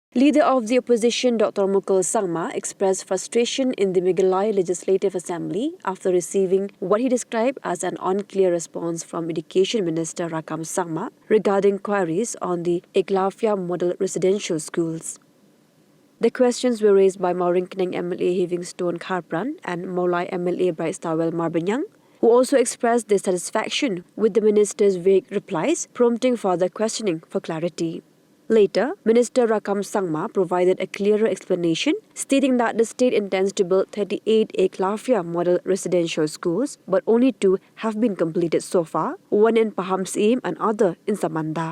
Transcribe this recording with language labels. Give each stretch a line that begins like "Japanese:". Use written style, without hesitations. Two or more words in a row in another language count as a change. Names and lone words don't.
English: Leader of the opposition Dr. Mukul expressed frustration in the Meghalaya Legislative Assembly after receiving what he described as an unclear response from Education Minister Rakkam'S regarding queries on the Unclear model residential schools. The questions were raised by Mauringkeneng MLA Livingstone Kharpran and Maulai MLA Brightstawell Marbanyang, who also expressed dissatisfaction with the minister's vague replies, prompting further questioning for clarity. Later, Minister Rakkam'S provided a clearer explanation, stating that the state intends to build 38 Unclear model residential schools, but only 2 have been completed so far, one in Paham's Aim and other in Samanda.